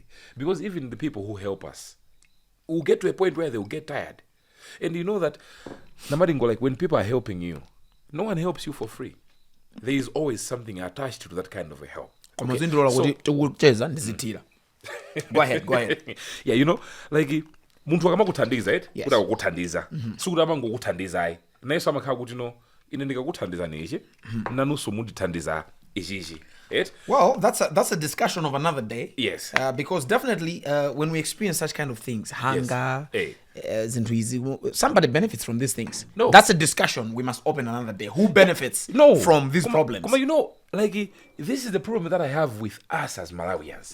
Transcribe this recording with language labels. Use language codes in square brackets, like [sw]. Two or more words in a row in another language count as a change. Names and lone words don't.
[en] Because even the people who help us will get to a point where they will get tired. And you know that, Namaringo, like, when people are helping you, no one helps you for free. There is always something attached to that kind of a help. Okay? Go ahead. Yeah, you know, like, [ny] muntu akamakuthandiza [en] right? Yes. [ny] Kuti akukuthandiza. Sikuti amangokuthandiza naye samakhala kuti no ine ndikakuthandiza nichi nanunso mundithandiza ichichi. [en] Right? Well, that's a discussion of another day. Yes. Because definitely when we experience such kind of things, hunger, Yes. somebody benefits from these things. No. That's a discussion we must open another day. Who benefits from these problems? You know, like, this is the problem that I have with us as Malawians.